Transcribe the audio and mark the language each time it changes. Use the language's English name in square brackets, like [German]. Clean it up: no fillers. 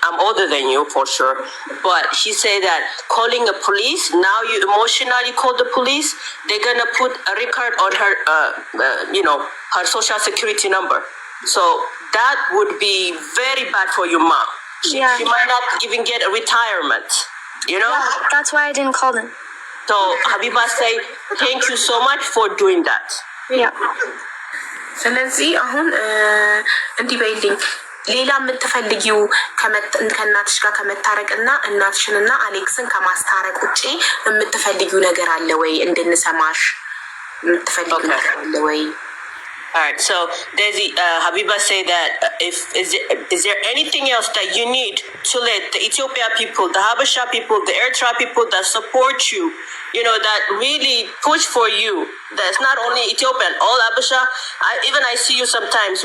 [English] I'm older than you for sure. But she said that calling the police, now you emotionally call the police, they're gonna put a record on her, you know, her social security number. So that would be very bad for your mom. Yeah. She might not even get a retirement, you know? Yeah, that's why I didn't call them. So Habiba say, thank you so much for doing that. Yeah. [Amharic] ስለዚህ አሁን እንዲህ በይልኝ፣ ሌላ የምትፈልጊው ከእናትሽ ጋር ከመታረቅና እናትሽንና አሌክስን ከማስታረቅ ውጪ የምትፈልጊው ነገር አለ ወይ? እንድንሰማሽ የምትፈልጊው ነገር አለ ወይ? [English] All right, so Desi, Habiba say that is there anything else that you need to let the Ethiopia people, the Habesha people, the Eritrea people that support you, you know, that really push for you? That's not only Ethiopian, all Habesha. I see you sometimes.